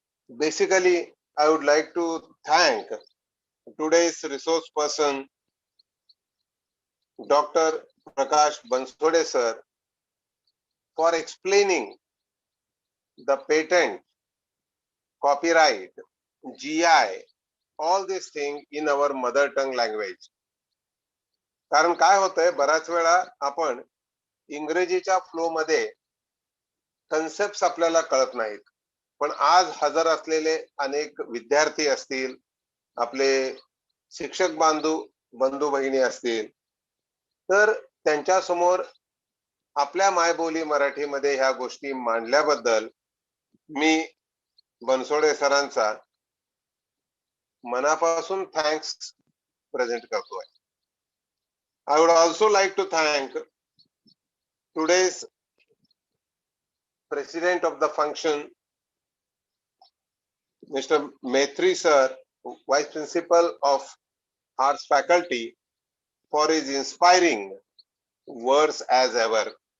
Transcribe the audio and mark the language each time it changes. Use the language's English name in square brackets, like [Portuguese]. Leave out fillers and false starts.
[English] Basically, I would like to thank today's resource person, Dr. Prakash Bansode sir, for explaining the patent, copyright, GI, all these things in our mother tongue language. [Marathi] कारण काय होतंय, बराच वेळा आपण इंग्रजीच्या flow मध्ये concept आपल्याला कळत नाहीत, पण आज हजर असलेले अनेक विद्यार्थी असतील, आपले शिक्षक बंधू भगिनी असतील, तर त्यांच्या समोर आपल्या मायबोली मराठीमध्ये ह्या गोष्टी मांडल्याबद्दल मी बनसोडे सरांचा मनापासून थँक्स प्रेझेंट करतोय. [English] I would also like to thank today's president of the function, Mr. Maitri sir, Vice Principal of Arts Faculty, for his inspiring words as ever.